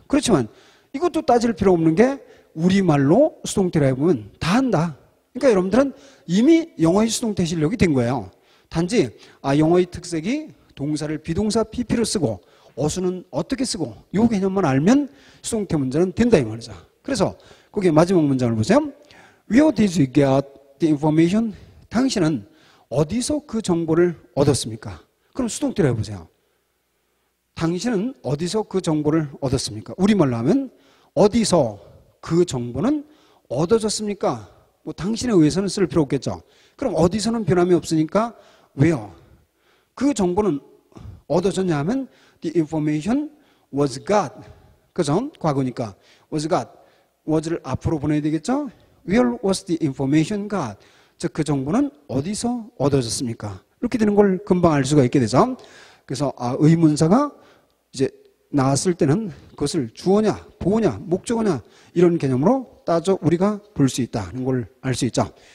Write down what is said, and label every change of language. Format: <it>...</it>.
<ko>그렇지만 이것도 따질 필요 없는 게 우리말로 수동태를 해보면 다 한다. 그러니까 여러분들은 이미 영어의 수동태 실력이 된 거예요. 단지 영어의 특색이 동사를 비동사 PP로 쓰고 어수는 어떻게 쓰고 이 개념만 알면 수동태 문제는 된다 이 말이죠. 그래서 거기에 마지막 문장을 보세요.</ko> <en>Where did you get the information?</en> <ko>당신은 어디서 그 정보를 얻었습니까? 그럼 수동태로 해보세요. 당신은 어디서 그 정보를 얻었습니까? 우리말로 하면 어디서 그 정보는 얻어졌습니까? 뭐 당신에 의해서는 쓸 필요 없겠죠. 그럼 어디서는 변함이 없으니까 왜요? 그 정보는 얻어졌냐 하면</ko> <en>the information was got.</en> <ko>그죠? 과거니까</ko> <en>was got.</en> <ko>was를 앞으로 보내야 되겠죠?</ko> <en>Where was the information got?</en> <ko>즉 그 정보는 어디서 얻어졌습니까? 이렇게 되는 걸 금방 알 수가 있게 되죠. 그래서 의문사가 이제 나왔을 때는 그것을 주어냐, 보어냐, 목적어냐 이런 개념으로 따져 우리가 볼 수 있다는 걸 알 수 있죠.</ko>